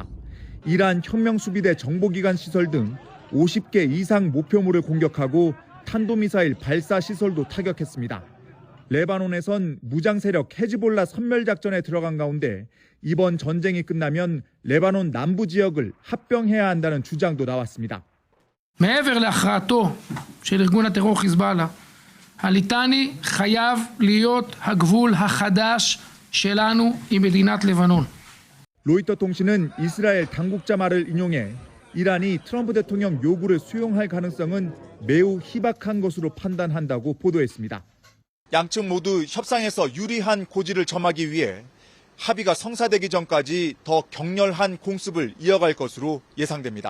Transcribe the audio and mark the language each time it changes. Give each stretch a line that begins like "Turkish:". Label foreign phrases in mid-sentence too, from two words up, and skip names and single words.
Korean: 이란 혁명수비대 정보기관 시설 등 50개 이상 목표물을 공격하고 탄도미사일 발사 시설도 타격했습니다. 레바논에선 무장세력 헤즈볼라 선멸작전에 들어간 가운데 이번 전쟁이 끝나면 레바논 남부 지역을 합병해야 한다는 주장도 나왔습니다.
Hebrew: מעבר להכרעתו של ארגון הטרור חיזבאללה, הליטני חייב להיות הגבול החדש שלנו עם מדינת לבנון.
Korean: 로이터 통신은 이스라엘 당국자 말을 인용해 이란이 트럼프 대통령 요구를 수용할 가능성은 매우 희박한 것으로 판단한다고 보도했습니다. 양측 모두 협상에서 유리한 고지를 점하기 위해 합의가 성사되기 전까지 더 격렬한 공습을 이어갈 것으로 예상됩니다.